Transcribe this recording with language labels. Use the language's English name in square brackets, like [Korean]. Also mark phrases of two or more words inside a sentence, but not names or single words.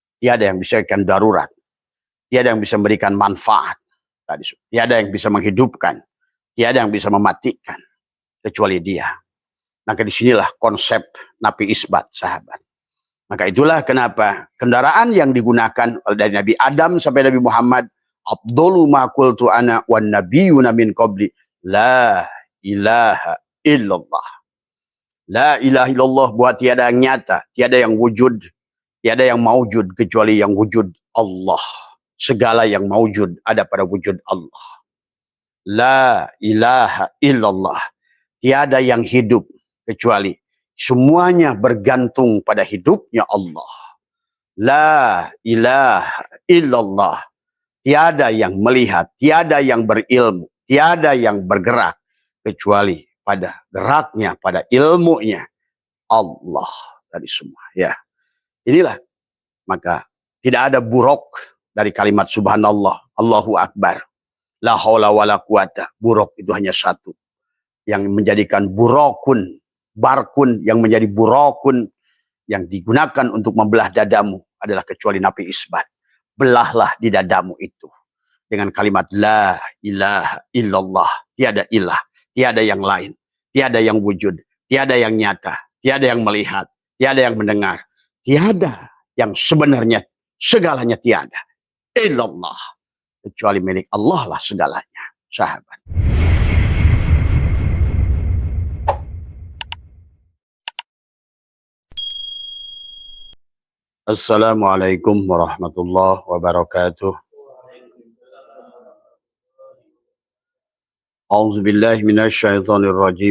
[Indonesian] tiada yang bisa memberikan darurat, tiada yang bisa memberikan manfaat, tiada yang bisa menghidupkan, tiada yang bisa mematikan kecuali Dia. Maka disinilah konsep nafi isbat, sahabat. Maka itulah kenapa kendaraan yang digunakan dari Nabi Adam sampai Nabi Muhammad, [Arabic] أفضل ما قلت أنا والنبيون من قبلي لا إله إلا الله. لا إله إلا الله, [Indonesian] buat tiada yang nyata, tiada yang wujud, tiada yang maujud kecuali yang wujud Allah. Segala yang maujud ada pada wujud Allah. [Arabic] لا إله إلا الله. [Indonesian] Tiada yang hidup kecuali semuanya bergantung pada hidupnya Allah. [Arabic] لا إله إلا الله. [Indonesian] Tiada yang melihat, tiada yang berilmu, tiada yang bergerak kecuali pada geraknya, pada ilmunya Allah dari semua. Ya, inilah maka tidak ada buruk dari kalimat [Arabic] سبحان الله الله أكبر لا حول ولا قوة. [Indonesian] Buruk itu hanya satu, yang menjadikan burukun, barkun yang menjadi burukun yang digunakan untuk membelah dadamu adalah kecuali nafi isbat. Belahlah di dadamu itu dengan kalimat [Arabic] لا إله إلا الله. [Indonesian] Tiada ilah, tiada yang lain, tiada yang wujud, tiada yang nyata, tiada yang melihat, tiada yang mendengar, tiada yang sebenarnya segalanya tiada. Illallah. Kecuali milik Allah lah segalanya, sahabat. [Arabic] السلام عليكم ورحمة الله وبركاته. أعوذ بالله من الشيطان الرجيم.